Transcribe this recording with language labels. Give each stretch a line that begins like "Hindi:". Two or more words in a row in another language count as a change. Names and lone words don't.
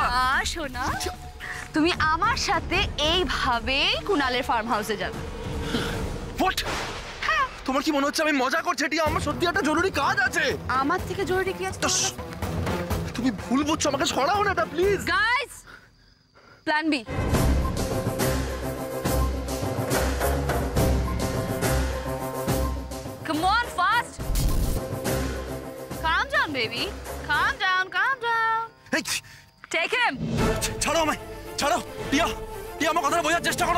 Bangla: শোনা, তুমি আমার সাথে এইভাবে কুনালের ফার্ম হাউসে যাবে। হোয়াট? তোমার কি মনে হচ্ছে আমি মজা করছি টিয়া? আমার সত্যি একটা জরুরি কাজ আছে। আমার থেকে জরুরি কি আছে? তুমি ভুল বুঝছো, আমাকে সরাও না এটা, প্লিজ।
English: guys, plan B. Come on, fast. Calm down, baby. Calm down, calm down. Take him.
Bangla: ছাড়ো আমায়, ছাড়ো। টিয়া, টিয়া, আমার কথাটা বোঝার চেষ্টা করো।